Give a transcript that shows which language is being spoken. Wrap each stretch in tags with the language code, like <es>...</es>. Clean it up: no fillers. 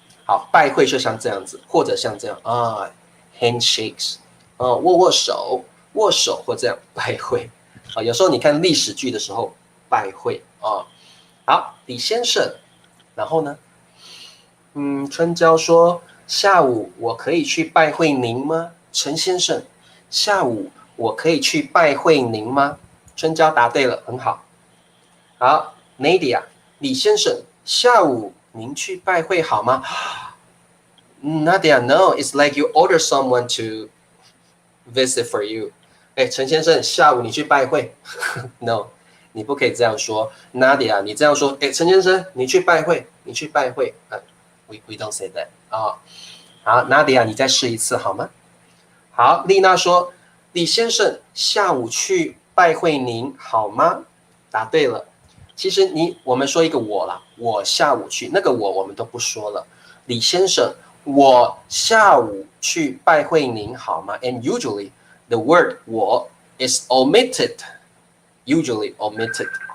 <zh>好，拜会就像这样子，或者像这样handshakes，握握手，握手或这样拜会有时候你看历史剧的时候拜会好，李先生。然后呢？春娇说：“下午我可以去拜会您吗？” 陈先生，下午我可以去拜会您吗？春娇答对了，很好。</zh> <en>好 ，Nadia，</en> <zh>李先生，下午您去拜会好吗</zh> <en>？Nadia, no, it's like you order someone to visit for you。</en> <zh>陈先生，下午你去拜会？No。你不可以这样说 ，Nadia， 你这样说，陈先生，你去拜会，你去拜会，</zh> <en>we don't say that</en> <zh>好 ，Nadia， 你再试一次好吗？好，丽娜说，李先生，下午去拜会您好吗？答对了。其实我们说一个我啦，我下午去，那个我们都不说了。李先生，我下午去拜会您好吗</zh> <en>？And usually the word 我 is omitted。Usually omitted.</en>